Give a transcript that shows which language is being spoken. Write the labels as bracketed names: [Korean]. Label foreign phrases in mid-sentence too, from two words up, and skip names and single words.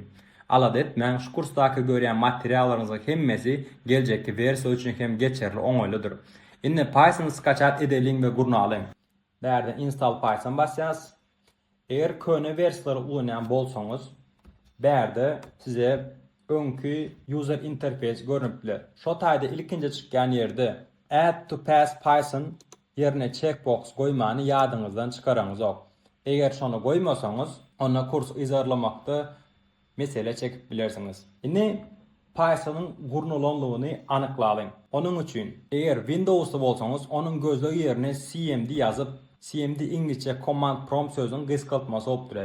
[Turkmen] Alada etmeň, şu kursdaky görýän materiallaryňyzyň hemmesi geljekki versiýa üçin hem geçerli, oňoýlydyr. Indi Python skачать edeliň we gurnalyň. Bärde install Python basýas. Eger köne versiýalary ulanýan bolsaňyz, bärde size öňkü [English] user interface [Turkmen] görünüp biler. Şo taýda ilkinji çykýan ýerde [English] add to pass [Turkmen] Python yerine checkbox goýmany ýadyňyzdan çykaraňyz ok. Eger şonu goýmasaňyz, onda kurs izarlamakda mesele çekip bilersiňiz. Indi Pythonyň gurnulanlygyny anyklalyň. Onuň üçin eger Windows'da bolsaňyz, onuň gözlegi ýerine cmd ýazyp, cmd İnglisçe [English] command prompt [Turkmen] sözüň gysgaltmasy bolup durar.